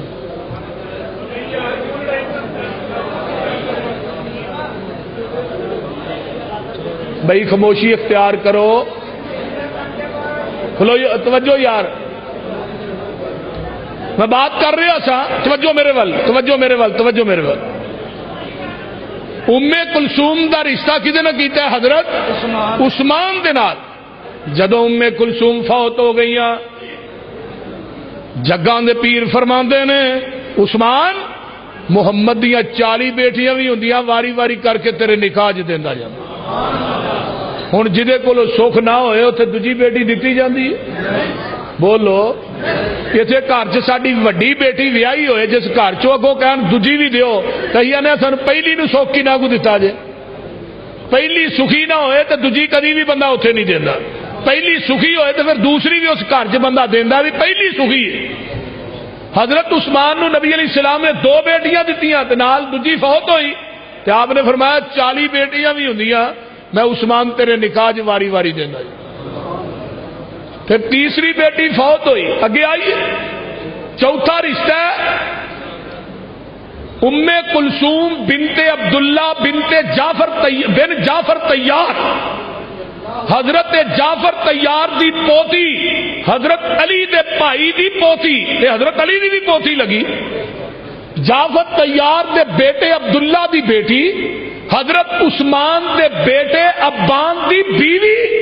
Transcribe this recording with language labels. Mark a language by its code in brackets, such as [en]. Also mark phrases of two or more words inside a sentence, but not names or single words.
[pa] بھائی خاموشی اختیار کرو کھلو توجہ یار میں بات کر رہا سا توجہ میرے ول توجہ میرے ول توجہ میرے ول ام کلثوم دا رشتہ کدے نال کیتا ہے حضرت عثمان دے نال جدوں ام کلثوم فوت ہو گئیاں جگاں دے پیر فرماندے نے عثمان محمد دیاں 40 بیٹیاں بھی ہوندیاں واری واری کر کے تیرے نکاح ج دیندا جاندا ہن جدے کولو سکھ نہ ہوئے اوتھے دوجی بیٹی دتی جاندی ہے بولو اتنے گھر چ ساری وڈی بیٹی ویاہی ہوئے جس گھر چو اگوں کہن دوجی بھی دیو کئی نے سن پہلی نو سوکھ کی نہ کو دتا جے پہلی سکھی نہ ہوئے تو دوجی کدی بھی بندہ اتنے نہیں دینا پہلی سکھی ہوئے تو پھر دوسری بھی اس گھر چ بندہ دینا بھی پہلی سکھی ہے حضرت عثمان نو نبی علیہ السلام نے 2 بیٹیاں دتیاں تے نال دوجی فوت ہوئی تے آپ نے فرمایا 40 بیٹیاں بھی ہوندیاں میں عثمان تیرے نکاح واری واری دینا جی پھر تیسری بیٹی فوت ہوئی اگے آئیے چوتھا رشتہ ام کلثوم بنت عبداللہ بن جعفر طیار حضرت جعفر طیار دی پوتی حضرت علی دے بھائی دی پوتی تے حضرت علی دی بھی پوتی لگی جعفر طیار دے بیٹے عبداللہ دی بیٹی حضرت عثمان دے بیٹے عبان دی بیوی